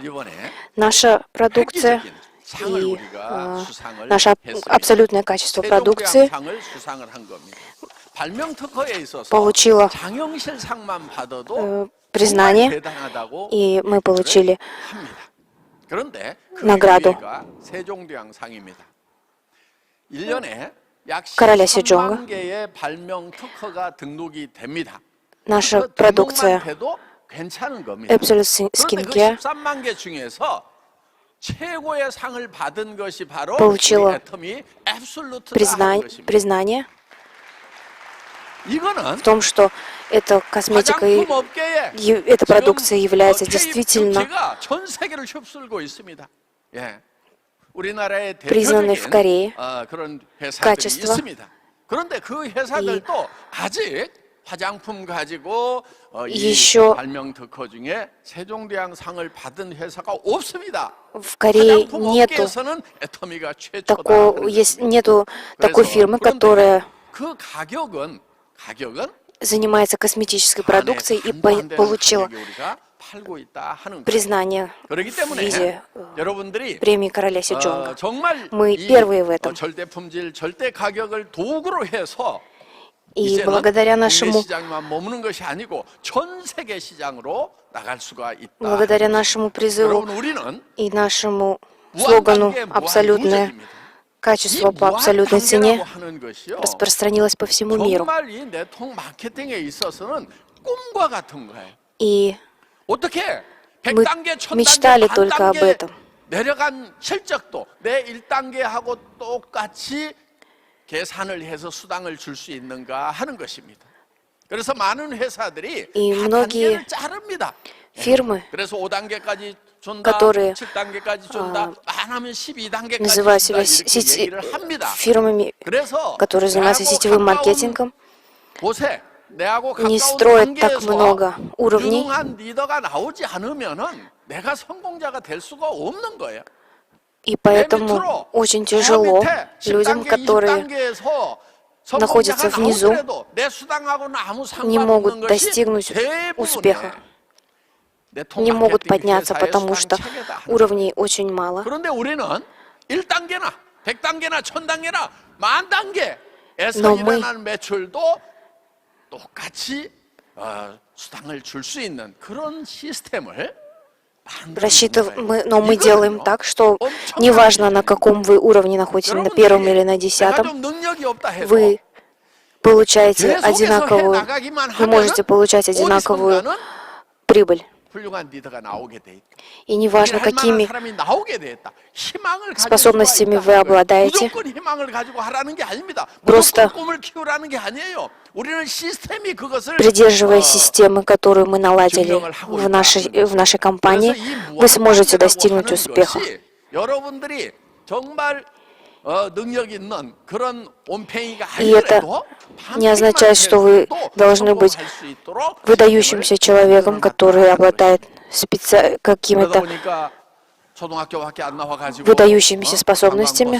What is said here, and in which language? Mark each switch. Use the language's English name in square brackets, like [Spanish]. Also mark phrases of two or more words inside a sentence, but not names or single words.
[Russian] Наша продукция и наше абсолютное качество продукции получило признание, и мы получили награду. [Korean] 약 [Russian] короля [Korean] 13만 [Russian] Седжонга. [Korean] 개의 발명 특허가 등록이 됩니다. [Russian] Наша [Korean] 그 [Russian] продукция [Korean] 등록만 돼도 괜찮은 겁니다. [Russian] Absolute [Korean] 그런데 그 [Russian] Skincare [Korean] 13만 개 중에서 최고의 상을 받은 것이 바로 우리 [Russian] получила [Korean] 애터미 앱솔루트다 하는 것입니다. [Russian] признание [Korean] 이거는 [Russian] в том, что эта косметика и [Korean] 화장품 업계에 [Russian] эта продукция является [Korean] K-뷰티가 [Russian] действительно [Korean] 전 세계를 휩쓸고 있습니다. 예. 우리나라의 [Russian] признанной в [Korean] 대표적인 [Russian] Корее. [Korean] 그런 회사들이 [Russian] качество. [Korean] 있습니다. 그런데 그 회사들도 아직 화장품 가지고 이 [Russian] еще [Korean] 발명 특허 중에 세종대왕상을 받은 회사가 없습니다. [Russian] в Корее [Korean] 화장품 [Russian] нету [Korean] 업계에서는 애터미가 최초다. 하는 [Russian] нету такой [Korean] 그래서 [Russian] фирмы, [Korean] 그런데 [Russian] которая [Korean] 그 가격은 [Russian] занимается косметической продукцией и получила признание [Korean] 그렇기 [Russian] в [Korean] 때문에 [Russian] виде [Korean] 여러분들이 [Russian] премии короля Седжонга. [Korean] 정말 [Russian] Мы [Korean] 이 [Russian] первые в этом. [Korean] 절대 품질, 절대 가격을 도구로 해서 [Russian] И [Korean] 이제는 [Russian] благодаря [Korean] 국내 [Russian] нашему, [Korean] 시장에만 머무는 것이 아니고 전 세계 시장으로 나갈 수가 있다. [Russian] благодаря нашему призыву [Korean] 여러분 우리는 [Russian] и нашему слогану [Korean] 무한단계의 [Russian] «Абсолютное [Korean] 무한도전입니다. [Russian] качество [Korean] 이 [Russian] по абсолютной [Korean] 무한단계라고 [Russian] цене» [Korean] 하는 것이요. [Russian] распространилось по всему миру. [Korean] 정말 이 네트워크 마케팅에 있어서는 꿈과 같은 거예요. [Russian] И [Korean] 어떻게 [Russian] мы [Korean] 100단계, 1000단계, [Russian] мечтали только об [Korean] 1000단계 [Russian] этом. [Korean] 내려간 실적도 내 1단계하고 똑같이 계산을 해서 수당을 줄 수 있는가 하는 것입니다. 그래서 많은 회사들이 [Russian] И [Korean] 다 [Russian] многие [Korean] 단계를 자릅니다. [Russian] фирмы, [Korean] 그래서 5단계까지 준다, [Russian] которые [Korean] 7단계까지 준다, 안 하면 12단계까지 [Russian] называют [Korean] 준다 [Russian] себя [Korean] 이렇게 얘기를 합니다. [Russian] фирмами, [Korean] 그래서 [Russian] которые занимаются [Korean] 내하고 [Russian] сетевым [Korean] 가까운 [Russian] маркетингом, [Korean] 곳에 내하고 [Russian] не [Korean] 가까운 [Russian] строят так [Korean] 단계에서 [Russian] много уровней. [Korean] 유능한 리더가 나오지 않으면은 내가 성공자가 될 수가 없는 거예요. [Russian] И поэтому очень тяжело людям, которые находятся внизу, не могут достигнуть успеха, не могут подняться, потому что уровней очень мало. [Korean] 그런데 우리는 1단계나 100단계나 1000단계나 만 단계에서 [Russian] Но мы- [Korean] 일어나는 매출도 똑같이 수당을 줄 수 있는 그런 시스템을 [Russian] Но мы делаем так, что неважно, на каком вы уровне находитесь, на первом или на 10, вы получаете одинаковую, вы можете получать одинаковую прибыль. [Korean] 훌륭한 리더가 나오게 돼 있다. [Russian] И неважно, [Korean] 할 만한 [Russian] какими [Korean] 사람이 나오게 돼 있다. 희망을 가질 [Russian] способностями [Korean] 수가 [Russian] вы [Korean] 있다는 거예요. [Russian] обладаете. [Korean] 무조건 희망을 가지고 하라는 게 아닙니다. [Russian] Просто [Korean] 무조건 꿈을 키우라는 게 아니에요. 우리는 시스템이 그것을 [Russian] придерживаясь системы, которую мы наладили в нашей компании, вы сможете достигнуть успеха. [Korean] 여러분들이 정말 능력 있는 그런 온팽이가 [Russian] И это [Korean] 아니더라도 [Russian] не означает, что вы должны быть выдающимся человеком, который обладает какими-то выдающимися способностями.